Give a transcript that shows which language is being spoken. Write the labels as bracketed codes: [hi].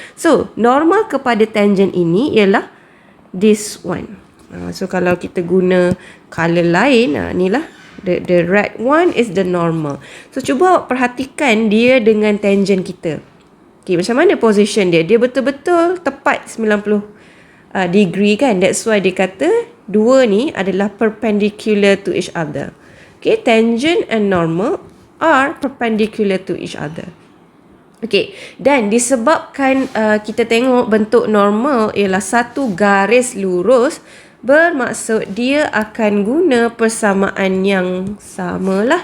[ms] So, normal kepada tangent ini ialah [en] this one. [ms] So, kalau kita guna color lain, ni lah. [en] The red one is the normal. [ms] So, cuba awak perhatikan dia dengan tangent kita. Okay, macam mana position dia? Dia betul-betul tepat 90 degree kan? [en] That's why [ms] dia kata dua ni adalah [en] perpendicular to each other. Okay, tangent and normal are perpendicular to each other. [ms] Okay, dan disebabkan kita tengok bentuk normal ialah satu garis lurus, bermaksud dia akan guna persamaan yang sama lah.